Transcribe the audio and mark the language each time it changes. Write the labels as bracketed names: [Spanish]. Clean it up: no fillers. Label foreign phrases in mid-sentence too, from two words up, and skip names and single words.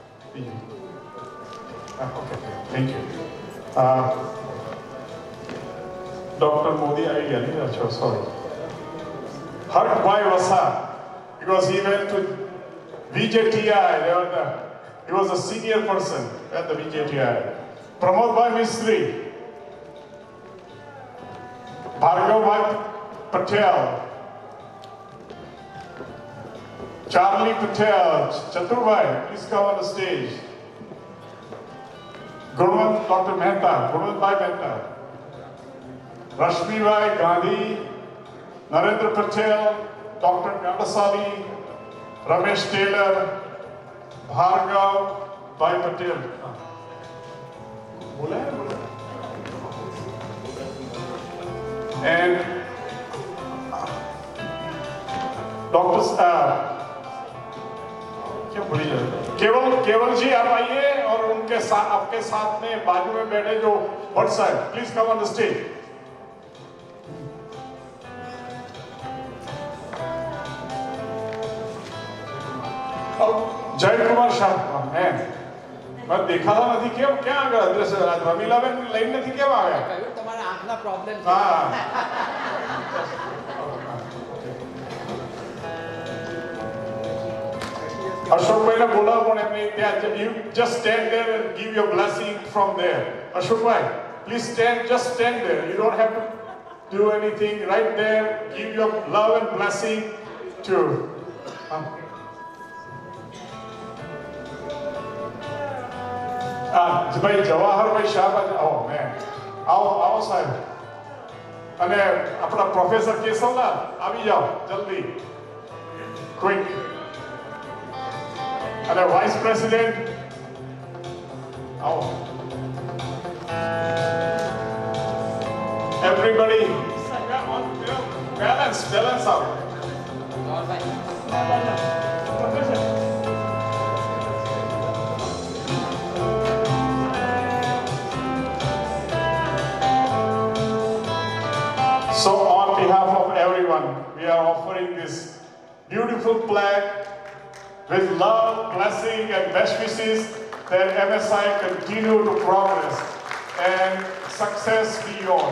[English] Okay, thank you. Dr. Modi, sorry. Hark Bhai Vasa, because he went to VJTI, he was a senior person at the VJTI. Pramod Bhai Mistry, Bhargav Bhai Patel, Charlie Patel, Chatur Bhai, please come on the stage. Gurmat, Dr. Mehta, Gurmat Bhai Mehta, Rashmi Bhai Gandhi, Narendra Patel, Dr. Gandasali, Ramesh Taylor, Bhargav Bhai Patel. And Dr. [Hindi] केवल जी आप आइए और उनके साथ आपके साथ में बाजू में बैठे जो भट्ट साहब [English] please come on the stage. [Hindi] जय कुमार शाह है मैं देखा था [Gujarati] નથી કેમ ક્યાં આગળ અદ્રશ્ય રમીલાબેન લઈને નથી કેમ આવ્યા કહ્યું તમારા આંખના પ્રોબ્લેમ છે. [English] હા [Hindi] अशोक भाई ने बोला [Gujarati] પણ એમને ત્યાં [English] you just stand there and give your blessing from there. Ashok Bhai, please stand, just stand there. You don't have to do anything. Right there, give your love and blessing to. [Gujarati] ભાઈ જવાહરભાઈ શાહ, [English] oh man, [Gujarati] આવો સાહેબ. અને આપણા પ્રોફેસર કેશવલાલ આવી જાઓ જલ્દી, ક્વિક. [English] And the Vice President, everybody, balance out. So on behalf of everyone, we are offering this beautiful plaque with love, blessing, and best wishes that MSI continue to progress and success be yours.